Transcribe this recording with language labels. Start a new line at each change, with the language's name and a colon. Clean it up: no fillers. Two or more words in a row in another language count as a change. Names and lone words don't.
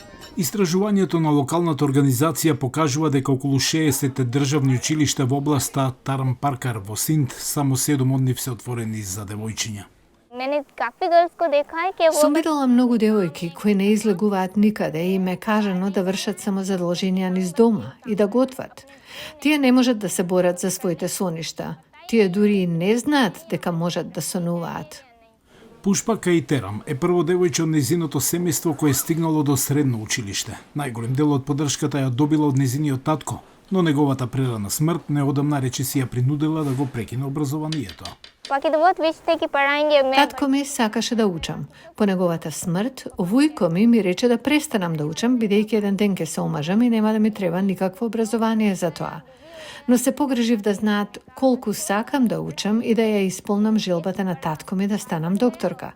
Macedonian: Истражувањето на локалната организација покажува дека околу 60 државни училишта во областа Тарам-Паркар во Синд само 7 од нив се отворени за девојчиња.
Hindi: मैंने काफी गर्ल्स को देखा है कि वो
Macedonian: Сум видела многу девојки кои не излегуваат никаде и им е кажано да вршат само задолженија низ дома и да готват. Тие не можат да се борат за своите соништа. Тие дури и не знаат дека можат да сонуваат. Пушпа Кајтерам е прво девојче од незиното семејство кое е стигнало до средно училиште. Најголем дел од поддршката ја добила од незиниот татко, но неговата прерана смрт неодамна речиси ја принудила да го прекине образованието.
Hindi: बाकी तो बहुत विश थे कि पढ़ाएंगे मैं
Macedonian: Татко ми сакаше да учам. По неговата смрт, вујко ми рече да престанам да учам, бидејќи еден ден ќе се омажам и нема да ми треба никакво образование за тоа. Но се погрижив да знаат колку сакам да учам и да ја исполнам желбата на татко ми да станам докторка.